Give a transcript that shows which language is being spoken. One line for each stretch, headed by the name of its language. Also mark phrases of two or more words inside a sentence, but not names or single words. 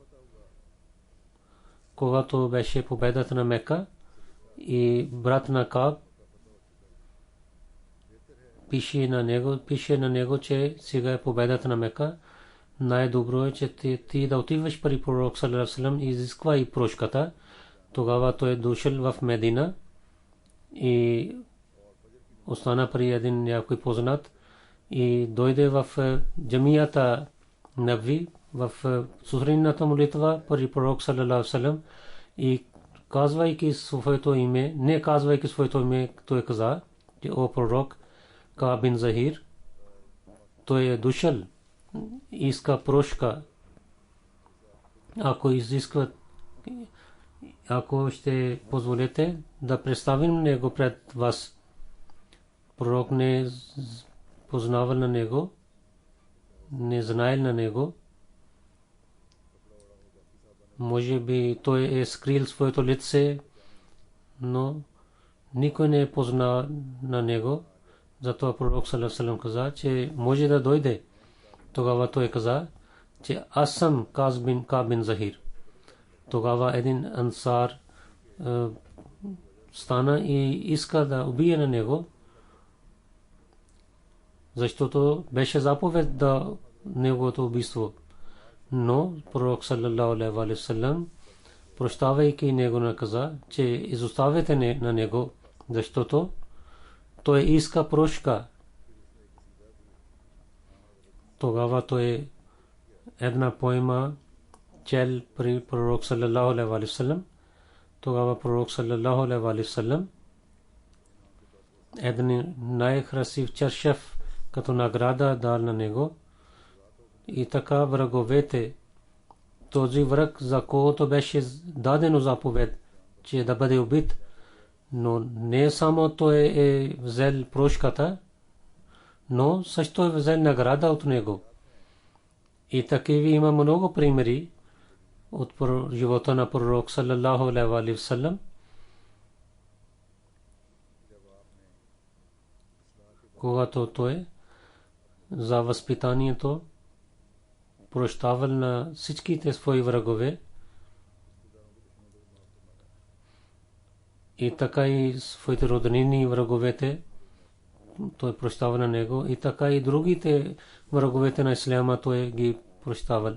Bulgarian: Когато беше победата на Мека и брат на Кааб пише на него, че сега е победата на Мека. Най-добро е, че ти да отиваш при пророк
Arabic: صلى الله عليه وسلم
Bulgarian: и изисква и прошката. Тогава той е дошъл в Медина и остана при един някой познат и дойде в джамията Набви в сутринната молитва при пророк
Arabic: صلى الله عليه وسلم
Bulgarian: и казвайки своето име, не казвайки своето име, той каза, че о пророк Кааб бин Захир, той е дошъл, иска прошка. Ако ще позволите да представим него пред вас. Пророк не познавал на него, не знаел на него. Може би той е скрил своето лице, но никой не е познал на него. Затова пророк
Arabic: صلى الله عليه وسلم
Bulgarian: каза, че може да дойде. Тогава той каза, че аз съм Кааб бин Захир. Тогава един ансар стана и иска да убие на него, защото беше заповед да неговото убийство. Но пророк
Arabic: صلى الله عليه وسلم,
Bulgarian: прощавайки него, наказа, че изоставете на него, защото той иска прошка. Тогава той една поема чел при пророк
Arabic: صلى الله عليه وسلم.
Bulgarian: Тогава пророк
Arabic: صلى الله عليه وسلم
Bulgarian: един най-красив чершев като награда дал на него. И така враговете, този враг, за когото беше дадено заповед, че да бъде убит, но не само той е взел прошката, но също е взел награда от него. И такива има много примери от живота на пророк
Arabic: صلى الله عليه وسلم.
Bulgarian: Когато той за възпитанието прощавал на всичките свои врагове и така и своите роднини враговете той прощавал на него и така и другите враговете на исляма той ги прощавал.